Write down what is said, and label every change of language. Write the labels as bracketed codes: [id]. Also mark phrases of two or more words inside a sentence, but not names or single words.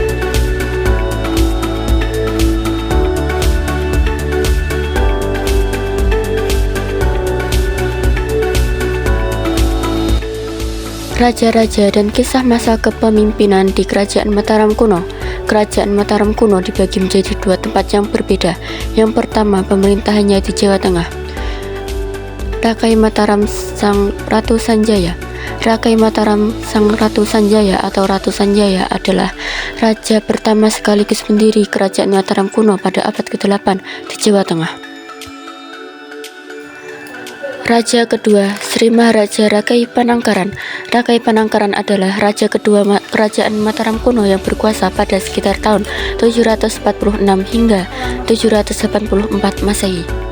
[id] Raja-raja dan kisah masa kepemimpinan di Kerajaan Mataram kuno. Kerajaan Mataram kuno dibagi menjadi dua tempat yang berbeda. Yang pertama, pemerintahannya di Jawa Tengah. Rakai Mataram Sang Ratu Sanjaya. Rakai Mataram Sang Ratu Sanjaya atau Ratu Sanjaya adalah raja pertama sekaligus pendiri Kerajaan Mataram kuno pada abad ke-8 di Jawa Tengah. Raja kedua, Sri Maharaja Rakai Panangkaran. Rakai Panangkaran adalah raja kedua Kerajaan Mataram kuno yang berkuasa pada sekitar tahun 746 hingga 784 Masehi.